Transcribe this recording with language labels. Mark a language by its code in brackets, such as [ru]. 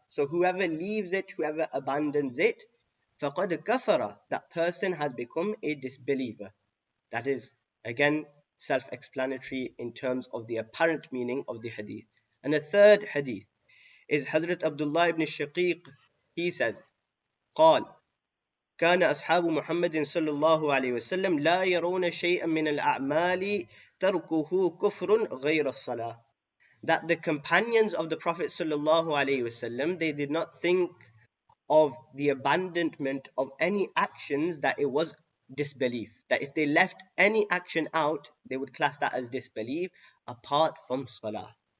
[en] So whoever leaves it, whoever abandons it, faqad kafara, that person has become a disbeliever. That is, again, self-explanatory in terms of the apparent meaning of the hadith. And the third hadith is Hazrat Abdullah ibn Shaqiq. He says, [ar] قال كان أصحاب محمد صلى الله عليه وسلم لا يرون شيئا من الأعمال تركه كفر غير الصلاة. [en] That the companions of the Prophet sallallahu alaihi wasallam, they did not think of the abandonment of any actions that it was disbelief. That if they left any action out, they would class that as disbelief apart from salah.